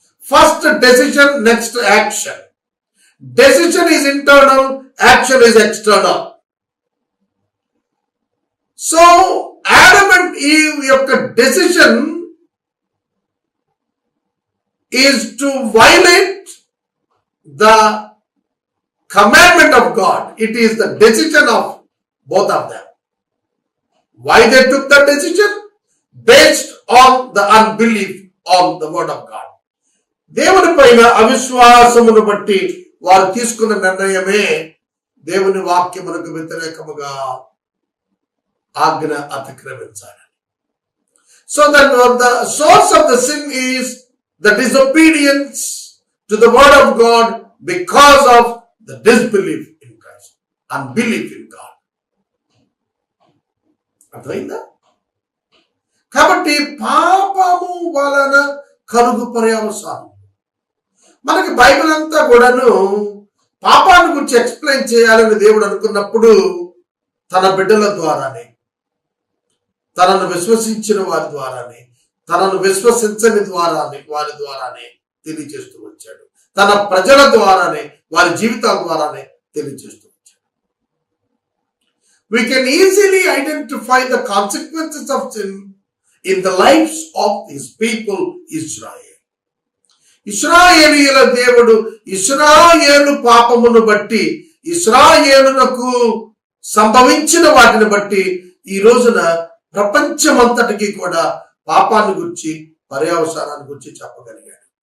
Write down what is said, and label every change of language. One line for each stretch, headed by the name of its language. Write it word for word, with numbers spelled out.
English: First decision, next action. Decision is internal, action is external. So Adam and Eve
Telugu: యొక్క
English: Decision is to violate the commandment of God. It is the decision of both of them. Why they took that decision? Based on the unbelief on the word of God.
Telugu: దేవుని పైన అవిశ్వాసమును బట్టి వారు తీసుకున్న నిర్ణయమే దేవుని వాక్యమునకు వ్యతిరేకముగా ఆజ్ఞ అతిక్రమించాలి.
English: So that the source of the sin is the disobedience to the word of God because of the disbelief in Christ, unbelief in God.
Telugu: అర్థమైందా? కాబట్టి పాపము వలన కలుగు పర్యవసానం. మనకి బైబిల్ అంతా కూడాను పాపాన్ని గురించి ఎక్స్ప్లెయిన్ చేయాలని దేవుడు అనుకున్నప్పుడు తన బిడ్డల ద్వారానే, తనను విశ్వసించిన వారి ద్వారానే, తనను విశ్వసించని ద్వారానే వారి ద్వారానే తెలియజేస్తూ వచ్చాడు. తన ప్రజల ద్వారానే, వారి జీవితాల ద్వారానే తెలియజేస్తూ వచ్చాడు.
English: We can easily identify the consequences of sin in the lives of his people, Israel.
Telugu: ఇశ్రాయేలీయుల దేవుడు ఇశ్రాయేలు పాపమును బట్టి, ఇశ్రాయేలునకు సంభవించిన వాటిని బట్టి ఈ రోజున ప్రపంచమంతటికి కూడా పాపాన్ని గురించి, పర్యవసానాన్ని గురించి చెప్పగలిగాడు.